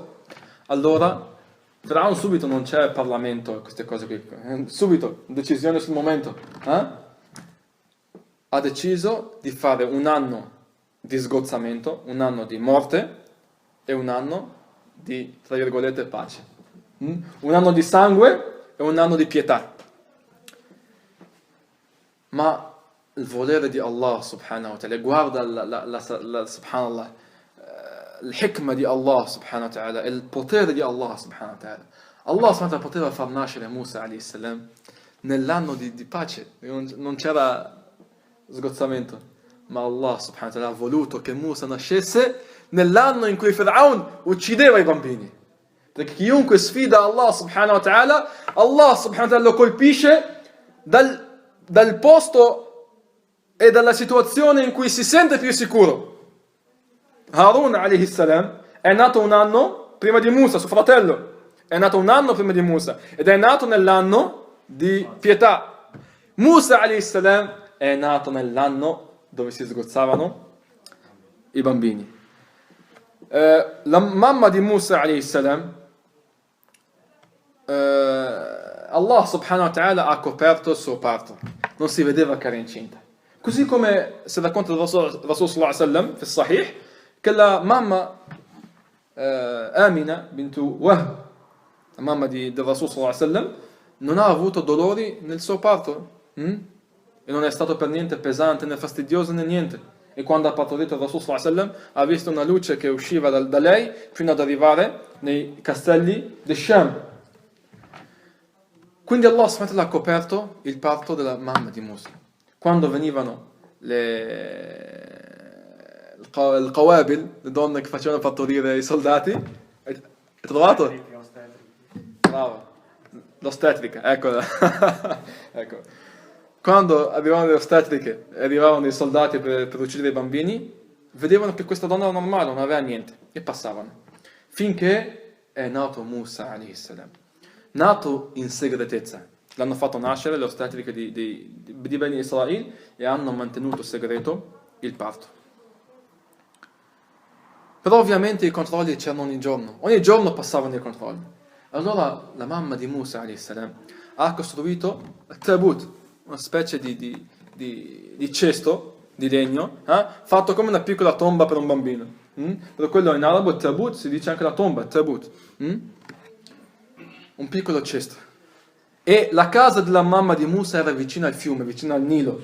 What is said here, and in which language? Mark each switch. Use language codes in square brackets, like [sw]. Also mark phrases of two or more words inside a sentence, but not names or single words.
[it] Allora Firaun subito, non c'è Parlamento, queste cose qui, subito decisione sul momento, ha deciso di fare un anno di sgozzamento, un anno di morte e un anno di, tra virgolette, pace. Un anno di sangue e un anno di pietà. Ma il volere di Allah [ar] سبحانه وتعالى, [it] guarda subhanallah, l'hikma di Allah [ar] سبحانه وتعالى, [it] il potere di Allah [ar] سبحانه وتعالى. [it] Allah [ar] سبحانه وتعالى [it] poteva far nascere Musa [ar] عليه السلام [it] nell'anno di pace, non c'era sgozzamento, ma Allah [ar] سبحانه وتعالى [it] ha voluto che Musa nascesse nell'anno in cui Fir'aun uccideva i bambini. Perché chiunque sfida Allah [ar] سبحانه وتعالى, [it] Allah [ar] سبحانه وتعالى [it] lo colpisce dal posto e dalla situazione in cui si sente più sicuro. Harun [ar] عليه السلام [it] è nato un anno prima di Musa, suo fratello. È nato un anno prima di Musa ed è nato nell'anno di pietà. Musa [ar] عليه السلام [it] è nato nell'anno dove si sgozzavano i bambini. La mamma di Musa [ar] عليه السلام, [it] Allah [ar] سبحانه وتعالى [it] ha coperto il suo parto, non si vedeva che era incinta. Così come si racconta del Rasul [ar] صلى الله عليه وسلم في صحيح [it] che la mamma Amina bintu Wahb, la mamma del Rasul [ar] صلى الله عليه وسلم, [it] non ha avuto dolori nel suo parto e non è stato per niente pesante né fastidioso né niente. E quando ha partorito il Rasul [ar] صلى الله عليه وسلم [it] ha visto una luce che usciva da lei fino ad arrivare nei castelli di Sham. Quindi Allah [ar] سبحانه وتعالى [it] ha coperto il parto della mamma di Musa. Quando venivano il qawabil, le donne che facevano partorire i soldati, hai trovato? Bravo, l'ostetrica, eccola. Ecco. Quando arrivavano le ostetriche e arrivavano i soldati per uccidere i bambini, vedevano che questa donna era normale, non aveva niente, e passavano. Finché è nato Musa [ar] عليه السلام. [it] Nato in segretezza. L'hanno fatto nascere le ostetriche di Bani Israele e hanno mantenuto segreto il parto. Però ovviamente i controlli c'erano ogni giorno passavano i controlli. Allora la mamma di Musa [ar] عليه السلام [it] ha costruito il tabut, una specie di cesto di legno, fatto come una piccola tomba per un bambino. Per quello in arabo tabut si dice anche la tomba, tabut. Un piccolo cesto. E la casa della mamma di Musa era vicino al fiume, vicino al Nilo.